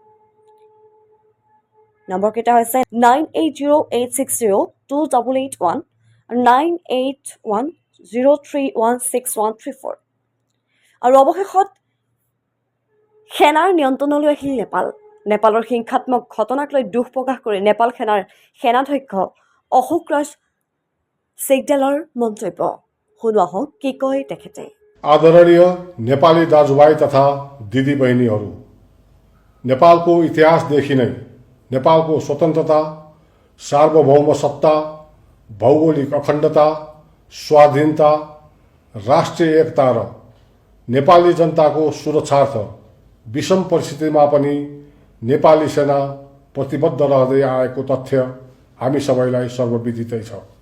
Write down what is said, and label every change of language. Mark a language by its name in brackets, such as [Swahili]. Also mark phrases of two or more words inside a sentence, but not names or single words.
[Assamese] নম্বৰকেইটা হৈছে 9808602881 আৰু 9810316134। আৰু অৱশেষত সেনাৰ নিয়ন্ত্ৰণলৈ আহিল নেপাল। নেপালৰ হিংসাত্মক ঘটনাক লৈ দুখ প্ৰকাশ কৰি নেপাল সেনাৰ সেনাধ্যক্ষ অশোক ৰাজ চেগডেলৰ মন্তব্য। শুনো আহক কি কয় তেখেতে। [Nepali] आदरणीय नेपाली दाजुभाइ तथा दिदीबहिनीहरू, नेपालको इतिहासदेखि नै नेपालको स्वतन्त्रता, सार्वभौम सत्ता, भौगोलिक अखण्डता, स्वाधीनता, राष्ट्रिय एकता र नेपाली जनताको सुरक्षार्थ विषम परिस्थितिमा पनि नेपाली सेना प्रतिबद्ध रहँदै आएको तथ्य हामी सबैलाई सर्वविदितै छ।